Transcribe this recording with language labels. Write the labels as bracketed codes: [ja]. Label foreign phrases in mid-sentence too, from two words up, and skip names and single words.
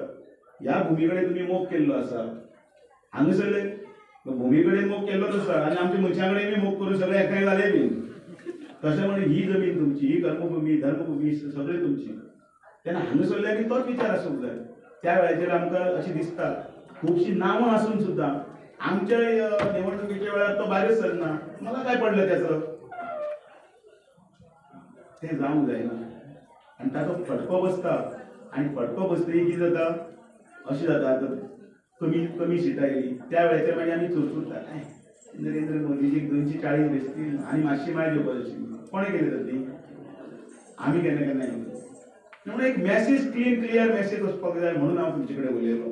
[kok] ह्या भुमी कडेन तुमी मोग केल्लो आसा, हांगासरले भुमी कडेन मोग केल्लोच आसा आनी आमच्या मनशां कडेन मोग करून सगळे एकठांय जाले बी. तशें म्हणजे ही जमीन तुमची, ही कर्मभूमी धर्मभूमी सगळी तुमची. तेन्ना हांगासरल्यांनी तोच विचार आसूंक जाय. त्या वेळाचेर आमकां अशें दिसता खुबशीं नांवां आसून सुद्दां आमच्या निवडणुकीच्या वेळार तो भायरच सरना. [mr] मला काय पडलं त्याचं, [kok] ते जावंक जायना. आनी ताका फटको बसता. आनी फटको बसतकीर कितें जाता, अशें जाता आतां कमी सिटां येयली त्या वेळाचेर मागीर आमी चुरचुरता, नरेंद्र मोदीजीक 240 बेसतील आनी मातशी माय घेवपाची आशिल्ली. कोणें केली तर ती आमी केन्ना केन्ना म्हणून एक मॅसेज [en] clear message [kok] वचपाक जाय म्हणून हांव तुमचे कडेन उलयलो.